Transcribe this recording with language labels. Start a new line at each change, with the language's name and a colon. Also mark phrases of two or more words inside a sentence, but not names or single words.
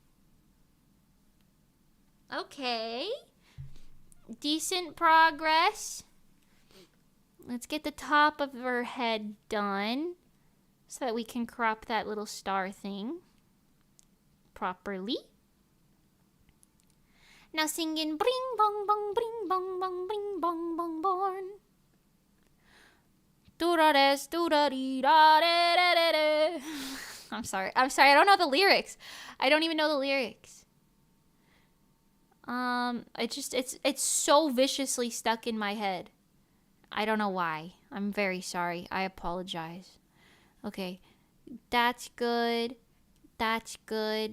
English: Okay. Decent progress. Let's get the top of her head done so that we can crop that little star thing properly. Now singing bring bong bong bring bong bong bring bong bong born. Do da des do da dee da de de de de. I'm sorry. I'm sorry. I don't know the lyrics. I don't even know the lyrics. It's so viciously stuck in my head. I don't know why. I'm very sorry. I apologize. Okay. That's good. That's good.